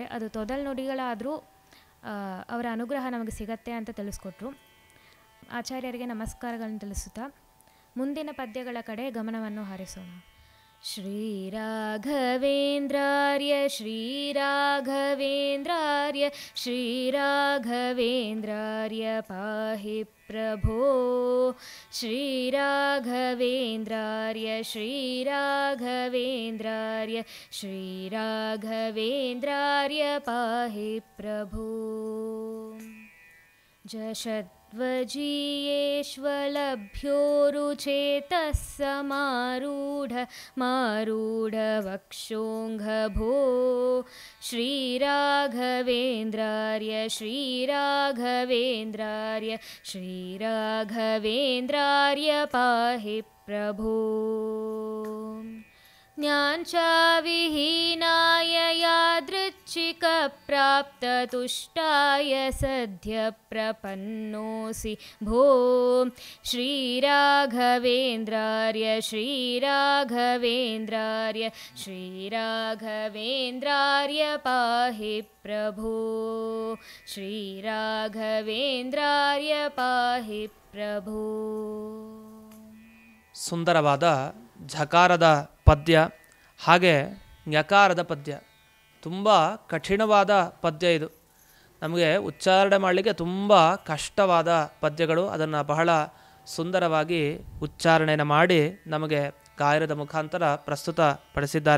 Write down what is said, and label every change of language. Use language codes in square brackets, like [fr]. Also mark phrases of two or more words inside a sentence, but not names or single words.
[kn] ಅದು ತೊದಲ್ ನುಡಿಗಳಾದರೂ ಅವರ ಅನುಗ್ರಹ ನಮಗೆ ಸಿಗತ್ತೆ ಅಂತ ತಿಳಿಸ್ಕೊಟ್ರು. ಆಚಾರ್ಯರಿಗೆ ನಮಸ್ಕಾರಗಳನ್ನು ತಿಳಿಸುತ್ತಾ ಮುಂದಿನ ಪದ್ಯಗಳ ಕಡೆ ಗಮನವನ್ನು ಹರಿಸೋಣ. [sa] ಶ್ರೀರಾಘವೇಂದ್ರಾರ್ಯ ಶ್ರೀರಾಘವೇಂದ್ರಾರ್ಯ ಶ್ರೀರಾಘವೇಂದ್ರಾರ್ಯ ಪಾಹಿ ಪ್ರಭೋ ಶ್ರೀರಾಘವೇಂದ್ರಾರ್ಯ ಶ್ರೀರಾಘವೇಂದ್ರಾರ್ಯ ಶ್ರೀರಾಘವೇಂದ್ರಾರ್ಯ ಪಾಹಿ ಪ್ರಭೋ ಜಷದ್ವಜೀಯೇಶ್ವಲಭ್ಯೋರುಚೇತಃ ಸಮಾರೂಢ ಶ್ರೀರಾಘವೇಂದ್ರಾರ್ಯ ಶ್ರೀರಾಘವೇಂದ್ರಾರ್ಯ ಶ್ರೀರಾಘವೇಂದ್ರಾರ್ಯ ಪಾಹಿ ಪ್ರಭೋ ज्ञानचाविहीनाय यादृच्छिकप्राप्ततुष्टाय सद्य प्रपन्नोऽसि भो श्रीराघवेन्द्रार्य श्रीराघवेन्द्रार्य श्रीराघवेन्द्रार्य पाहि प्रभो श्रीराघवेन्द्रार्य पाहि प्रभो. [kn] ಸುಂದರವಾದ ಝಕಾರದ ಪದ್ಯ ಹಾಗೆ ಞಕಾರದ ಪದ್ಯ. ತುಂಬ ಕಠಿಣವಾದ ಪದ್ಯ ಇದು. ನಮಗೆ ಉಚ್ಚಾರಣೆ ಮಾಡಲಿಕ್ಕೆ ತುಂಬ ಕಷ್ಟವಾದ ಪದ್ಯಗಳು. ಅದನ್ನು ಬಹಳ ಸುಂದರವಾಗಿ ಉಚ್ಚಾರಣೆಯನ್ನು ಮಾಡಿ ನಮಗೆ ಗಾಯನದ ಮುಖಾಂತರ ಪ್ರಸ್ತುತಪಡಿಸಿದ್ದಾರೆ.